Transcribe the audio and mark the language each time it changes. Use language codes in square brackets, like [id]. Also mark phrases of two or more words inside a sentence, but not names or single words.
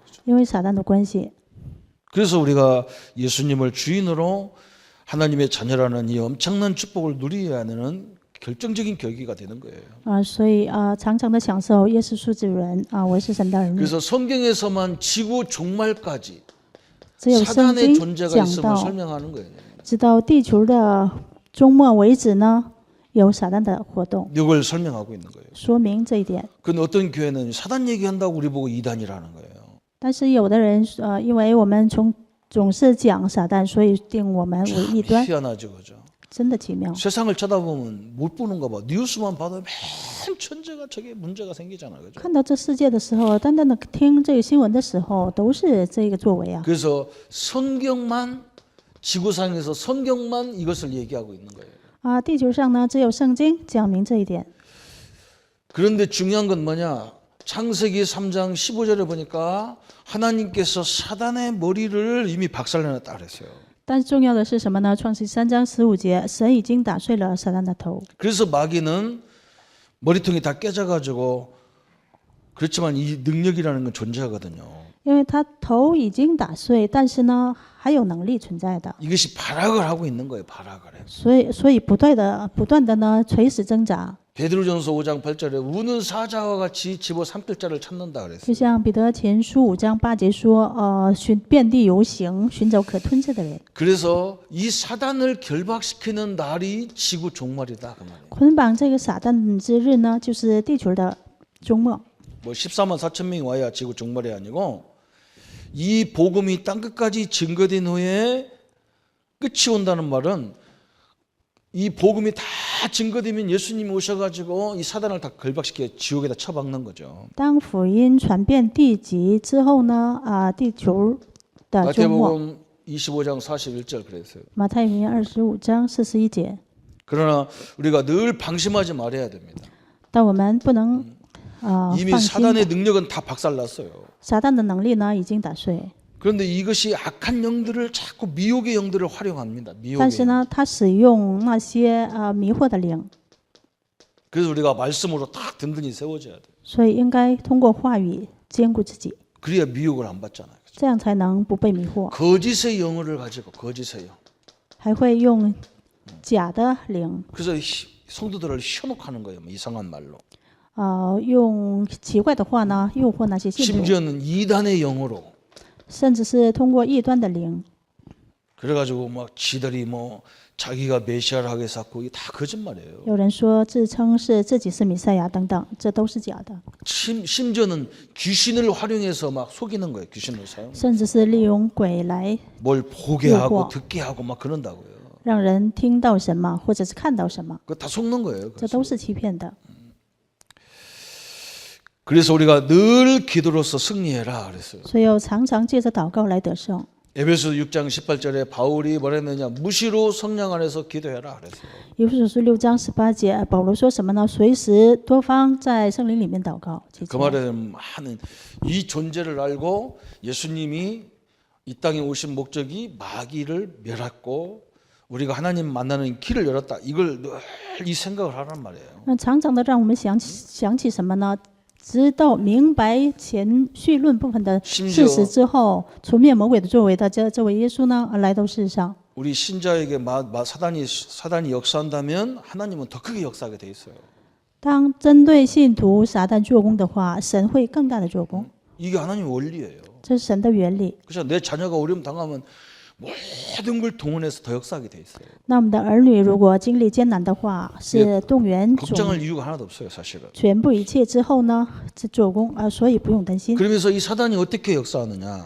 [ko] 그렇죠? [zh] 因为撒旦的关系。 [ko] 그래서 우리가 예수님을 주인으로 하나님의 자녀라는 이 엄청난 축복을 누려야 하는 결정적인 계기가 되는 거예요. [zh] 所以常常的享受耶稣是主人我是神的儿女。 [ko] 그래서 성경에서만 지구 종말까지 [zh] 只有圣 [ko] 사단의 [zh] 经 [ko] 존재가 [zh] 讲 [ko] 있음을 [zh] 到， [ko] 설명하는 거예요. [zh] 直到地球的终末为止呢，有撒旦的活动， [ko] 이걸 설명하고 있는 거예요. [zh] 说明这一点。 [ko] 근데 어떤 교회는 사단 얘기한다고 우리 보고 이단이라는 거예요. [zh] 但是有的人因为我们总是讲撒旦，所以定我们为异端， [ko] 희한하죠, 그죠? [zh] 真的奇妙。 [ko] 세상을 쳐다보면 못 보는가 봐. 뉴스만 봐도 맨 천재가 저게 문제가 생기잖아, 그죠? [zh] 看到这世界的时候，单单的听这个新闻的时候，都是这个作为啊。 [ko] 그래서 성경만 지구상에서 성경만 이것을 얘기하고 있는 거예요. [zh] 地球上呢，只有圣经讲明这一点。 [ko] 그런데 중요한 건 뭐냐? 창세기 3장 15절에 보니까 하나님께서 사단의 머리를 이미 박살내놨다 그랬어요. [zh] 但是重要的是什么呢？创世记3章15节，神已经打碎了撒旦的头。 [ko] 그래서 마귀는 머리통이 다 깨져가지고 그렇지만 이 능력이라는 건 존재하거든요. [zh] 因为他头已经打碎，但是呢，还有能力存在的。 [ko] 이것이 발악을 하고 있는 거예요. 발악을 해요. [zh] 所以不断的呢，垂死挣扎。 [ko] 베드로전서 5장 8절에 우는 사자와 같이 집어삼킬 자를 찾는다 그랬어요. [zh] 就像彼得前书5章8节说，遍地游行，寻找可吞噬的人。 [ko] 그래서 이 사단을 결박시키는 날이 지구 종말이다 그 말이에요. [zh] 捆绑这个撒旦之日呢，就是地球的终末。 [ko] 뭐 14만 4천 명이 와야 지구 종말이 아니고 이 복음이 땅 끝까지 증거된 후에 끝이 온다는 말은 이 복음이 다 증거되면 예수님이 오셔가지고 이 사단을 다 결박시켜 지옥에다 처박는 거죠. [zh] 当福音传遍地极之后呢，地球的终末。 [ko] 마태복음 25장 41절 그랬어요. [zh] 马太福音25章41节。 [ko] 그러나 우리가 늘 방심하지 말아야 됩니다. [zh] 但我们不能 [ko] 이미 [zh] 放心。 [ko] 사단의 능력은 다 박살났어요. [zh] 撒旦的能力呢，已经打碎。 [ko] 그런데 이것이 악한 영들을 자꾸 미혹의 영들을 활용합니다. [zh] 但 [ko] 미혹의 [zh] 是 [ko] 영. [zh] 呢，他使用那些迷惑的灵， [ko] 그래서 우리가 말씀으로 딱 든든히 세워져야 돼요. [zh] 所以应该通过话语兼顾自己， [ko] 그래야 미혹을 안 받잖아요. [zh] 这样才能不被迷惑。 [ko] 거짓의 영어를 가지고 거짓의 영. [zh] 还会用假的灵， [ko] 그래서 성도들을 현혹하는 거예요. 뭐 이상한 말로. [zh] 用奇怪的话呢诱惑那些信徒， [ko] 심지어는 이단의 영어로. [zh] 甚至是通过异端的灵， [ko] 그래가지고 막 지들이 뭐 자기가 메시아를 하게 쌓고 이게 다 거짓말이에요. [zh] 有人说自称是自己是弥赛亚等等，这都是假的。 [ko] 심지어는 귀신을 활용해서 막 속이는 거예요. 귀신을 사용. [zh] 甚至是利用鬼来 [ko] 뭘 보게 하고 듣게 하고 막 그런다고요. [zh] 让人听到什么，或者是看到什么， [ko] 그거 다 속는 거예요. [zh] 这都是欺骗的。 [ko] 그래서 우리가 늘 기도로서 승리해라 그랬어요. [zh] 所以要常常借着祷告来得胜。 [ko] 에베소 6장 18절에 바울이 뭐랬느냐? 무시로 성령 안에서 기도해라 그랬어요. [zh] 以弗所书6章18节，保罗说什么呢？随时多方在圣灵里面祷告。 [ko] 그 말에는 많은 이 존재를 알고 예수님이 이 땅에 오신 목적이 마귀를 멸했고 우리가 하나님 만나는 길을 열었다. 이걸 늘 이 생각을 하란 말이에요. [zh] 那常常的让我们想起什么呢？直到明白前绪论部分的事实之后，除灭魔鬼的作为的这位耶稣呢，来到世上。 [ko] 우리 신자에게 사단이 역사한다면 하나님은 더 크게 역사하게 돼 있어요. [zh] 当针对信徒撒旦做工的话，神会更大的做工。 [ko] 이게 하나님의 원리예요. [zh] 这是神的原理。 [ko] 그래서 내 자녀가 어려움 당하면 모든 걸 동원해서 더 역사하게 돼 있어요. [zh] 那我们的儿女如果经历艰难的话，是动员 [ko] 걱정할 이유가 하나도 없어요, 사실은. [zh] 全部一切之后呢，这做工所以不用担心。 [ko] 그러면서 이 사단이 어떻게 역사하느냐?